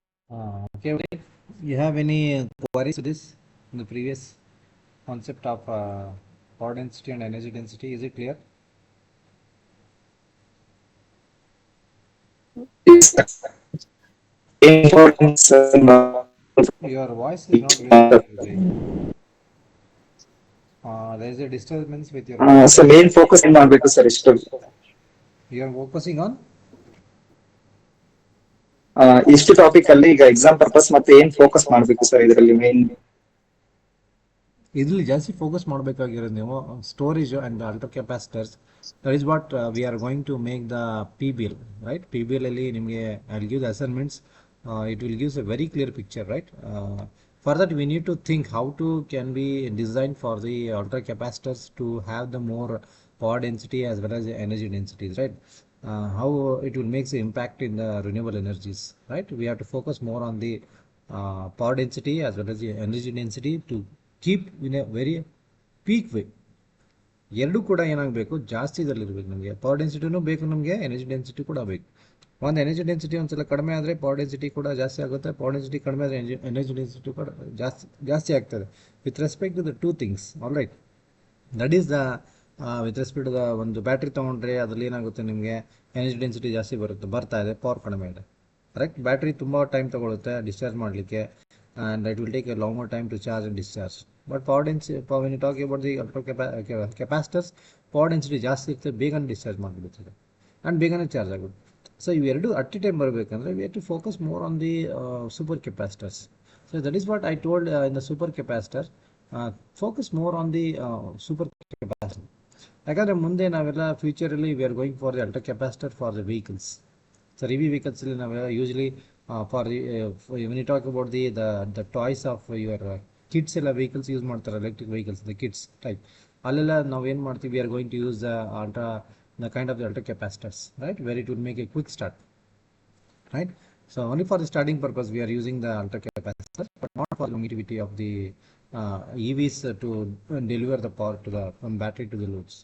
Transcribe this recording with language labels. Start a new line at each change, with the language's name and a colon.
English: Okay. You have any queries to this in the previous concept of power density and energy density? Is it clear? Yes, importance. Your voice is not very clear, Jay. There is a disturbance with your voice. So main focus
Kannada: ಏನು ಮಾಡಬೇಕು sir ಇಷ್ಟು
English: You are focusing on
Kannada: ಇಷ್ಟು topic ಅಲ್ಲಿ ಈಗ exam purpose ಮತ್ತೆ ಏನ್ focus ಮಾಡಬೇಕು sir ಇದರಲ್ಲಿ ಮೇನ್ ಇದರಲ್ಲಿ ಜಾಸ್ತಿ ಫೋಕಸ್ ಮಾಡಬೇಕಾಗಿರೋದು ನೀವು storage and ultra capacitors.
English: That is what we are going to make the P B L, right?
Kannada: P B L ಅಲ್ಲಿ ನಿಮಗೆ
English: I will give the assignments. It will gives a very clear picture, right? For that we need to think how to can be designed for the ultra capacitors to have the more power density as well as the energy densities, right? How it will make the impact in the renewable energies, right? We have to focus more on the power density as well as the energy density to keep in a very peak way.
Kannada: ಎರಡೂ ಕೂಡ ಏನಾಗಬೇಕು, ಜಾಸ್ತಿ ಇದರಲ್ಲಿ ಇರಬೇಕು. ನಮಗೆ power ಡೆನ್ಸಿಟಿನೂ ಬೇಕು, ನಮಗೆ energy density ಕೂಡ ಬೇಕು. ಒಂದು ಎನರ್ಜಿ ಡೆನ್ಸಿಟಿ ಒಂದ್ಸಲ ಕಡಿಮೆ ಆದರೆ ಪವರ್ ಡೆನ್ಸಿಟಿ ಕೂಡ ಜಾಸ್ತಿ ಆಗುತ್ತೆ, ಪವರ್ ಡೆನ್ಸಿಟಿ ಕಡಿಮೆ ಆದರೆ ಎನರ್ಜಿ ಡೆನ್ಸಿಟಿ ಕೂಡ ಜಾಸ್ತಿ ಆಗ್ತದೆ
English: With respect to the two things. All right, that is the with respect the
Kannada: ಒಂದು ಬ್ಯಾಟ್ರಿ ತೊಗೊಂಡ್ರೆ ಅದರಲ್ಲಿ ಏನಾಗುತ್ತೆ ನಿಮಗೆ ಎನರ್ಜಿ ಡೆನ್ಸಿಟಿ ಜಾಸ್ತಿ ಬರ್ತಾ ಇದೆ, ಪವರ್ ಕಡಿಮೆ ಇದೆ. ಕರೆಕ್ಟ್. ಬ್ಯಾಟ್ರಿ ತುಂಬ ಟೈಮ್ ತೊಗೊಳುತ್ತೆ ಡಿಸ್ಚಾರ್ಜ್ ಮಾಡಲಿಕ್ಕೆ,
English: And it will take a longer time to charge and discharge. But power density when you talk about the capacitors,
Kannada: power density ಜಾಸ್ತಿ ಇರ್ತದೆ, ಬೇಗನೆ ಡಿಸ್ಚಾರ್ಜ್ ಮಾಡಿಬಿಡ್ತದೆ ಆ್ಯಂಡ್ ಬೇಗನೆ ಚಾರ್ಜ್ ಆಗುತ್ತೆ.
English: so
Kannada: ಇವೆರಡು
English: at a time
Kannada: ಬರಬೇಕಂದ್ರೆ
English: We have to focus more on the super capacitors. So that is what I told in the super capacitor, focus more on the super capacitor.
Kannada: ಯಾಕಂದರೆ ಮುಂದೆ ನಾವೆಲ್ಲ ಫ್ಯೂಚರಲ್ಲಿ
English: We are going for the ultra capacitor for the vehicles. Sir E V
Kannada: ವೆಹಿಕಲ್ಸಲ್ಲಿ ನಾವೆಲ್ಲ
English: usually for when you talk about the toys of your kids
Kannada: ಎಲ್ಲ vehicles use ಮಾಡ್ತಾರೆ,
English: Electric vehicles, the kids type.
Kannada: ಅಲ್ಲೆಲ್ಲ ನಾವು ಏನು ಮಾಡ್ತೀವಿ,
English: We are going to use the kind of the ultra capacitors, right, where it will make a quick start, right? So only for the starting purpose we are using the ultra capacitors, but not for the longevity of the EVs to deliver the power to the from battery to the loads.